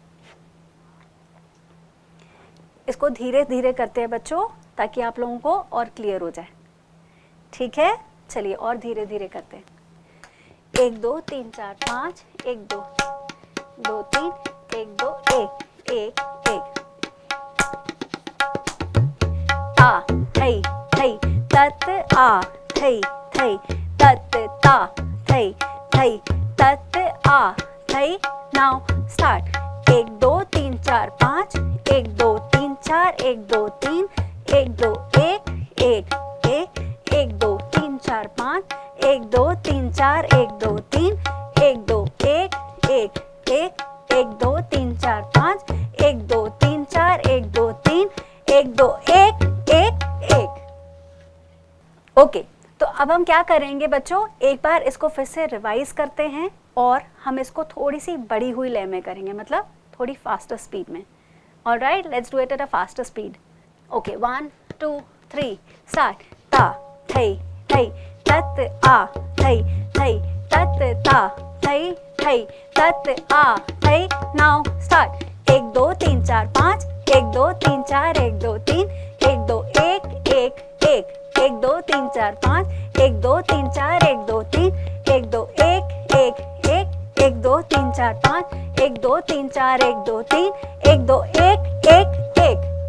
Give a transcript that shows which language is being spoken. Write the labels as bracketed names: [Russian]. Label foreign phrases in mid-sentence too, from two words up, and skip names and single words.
[Hindi] इसको धीरे धीरे करते हैं बच्चों, ताकि आप लोगों को और क्लियर हो जाए। ठीक है, चलिए और धीरे धीरे करते हैं। 1 2 3 4 5 1 2 2 3 1 2 1 1 1। ता थई थई तत आ थई थई तत ता थई थई तत आ थई। [English] now start. 1 2 3 4 5 1 2 3 4 1 2 3 1 2 1 1 1 1 2 3 4 5 1 2 3 4 1 2 3 1 2 1 1 1 1 2 3 4 5 1 2 3 4 1 2 3 1 2 1 1 1। [Hindi] ओके, तो अब हम क्या करेंगे बच्चों, एक बार इसको फिर से रिवाइज करते हैं, और हम इसको थोड़ी सी बढ़ी हुई लय में करेंगे, मतलब थोड़ी [English] faster speed [Hindi] में। [English] Alright, let's do it at a faster speed. OK, 1 2 3 start. ता थई थई तत आ थई थई तत ता थई थई तत आ थई। now start. 1 2 3 4 5 1 2 3 4 1 2 3 1 2 1 1 1 1 2 3 4 5 1 2 3 4 1 2 3 1 2 1 1 1 1 2 3 4 5 1 2 3 4 1 2 3 1 2 1 1 1।